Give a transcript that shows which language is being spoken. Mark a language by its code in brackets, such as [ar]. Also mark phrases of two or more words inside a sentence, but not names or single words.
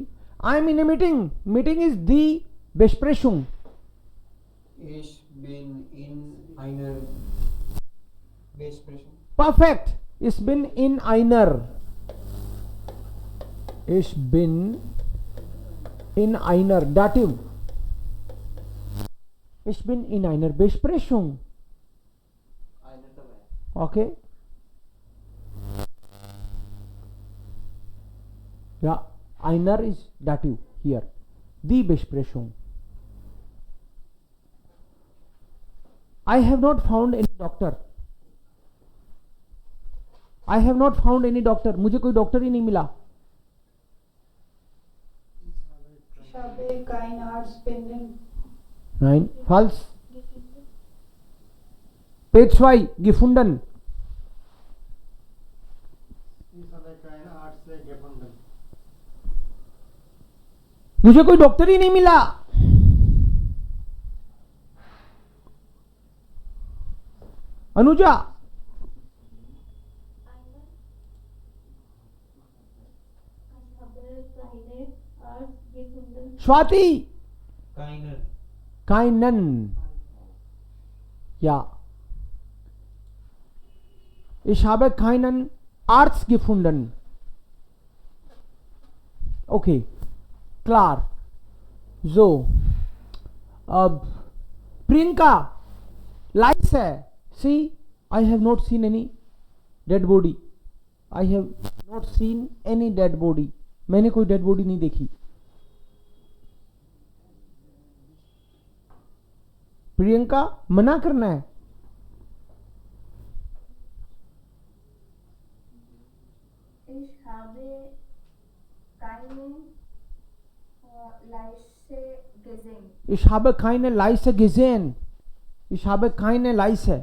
[en] I am in a meeting. Meeting is the Besprechung. [de] Ich bin in einer Besprechung. Perfect. Ich bin in einer. Ich bin in einer. Dativ. Ich bin in einer Besprechung. Einer dabei. [en] Okay. [de] Ja, einer [en] is dative here. [de] Die Besprechung. [en] I have not found any doctor. I have not found any doctor. [hi] मुझे कोई डॉक्टर ही नहीं मिला. [de] Ich habe keinen Arzt finden. Nein, false. Page 2, gefunden. Ich habe keine Arzt gefunden. [hi] मुझे कोई डॉक्टर ही नहीं मिला. अनुजा. Swati. [de] Keinen. Ja. Ich habe keinen Arzt gefunden. Okay. Klar. So. [hi] अब प्रियंका लाइस है. [en] See, I have not seen any dead body. I have not seen any dead body. [hi] मैंने कोई [en] dead body [hi] नहीं देखी. प्रियंका मना करना है. [de] Ich habe keine Leiche gesehen. Ich habe keine Leiche gesehen. Ich habe keine Leiche.